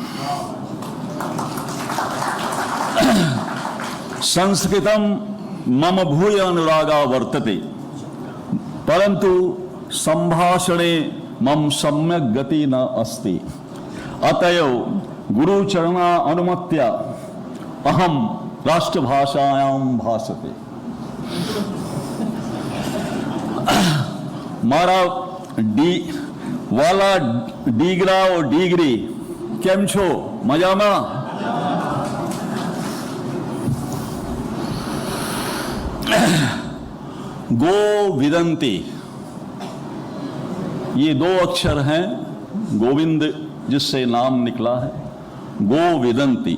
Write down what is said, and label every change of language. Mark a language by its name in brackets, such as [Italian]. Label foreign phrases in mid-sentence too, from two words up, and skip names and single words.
[Sanskrit] संस्कृतम मम भूय अनुरागा वर्तते परंतु संभाषणे मम सम्यक गति न अस्ति। अतएव गुरुचरणा अनुमत्या अहम राष्ट्रभाषायां भाषते। [Gujarati] મારા વાલા ડીગરા ઓ ડીગરી કેમ છો? મજામાં? [Hindi] गोविदंती, ये दो अक्षर हैं, गोविंद जिससे नाम निकला है, गोविदंती।